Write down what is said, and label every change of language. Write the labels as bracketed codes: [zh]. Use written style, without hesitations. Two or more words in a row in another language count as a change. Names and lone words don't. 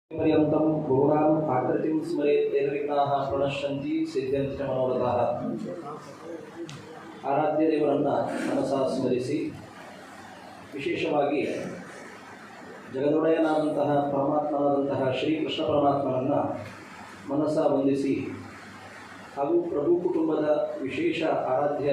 [sa] पर्यन्तं गुरूणाम् आकृतिं स्मरेत् तेन विघ्नाः प्रणश्यन्ति सिद्ध्यन्ति च मनोरथाः. [kn] ಆರಾಧ್ಯ ದೇವರನ್ನು ಮನಸ ಸ್ಮರಿಸಿ ವಿಶೇಷವಾಗಿ ಜಗದೊಡೆಯನಾದಂತಹ ಪರಮಾತ್ಮನಾದಂತಹ ಶ್ರೀಕೃಷ್ಣ ಪರಮಾತ್ಮನನ್ನು ಮನಸ ವಂದಿಸಿ ಹಾಗೂ ಪ್ರಭು ಕುಟುಂಬದ ವಿಶೇಷ ಆರಾಧ್ಯ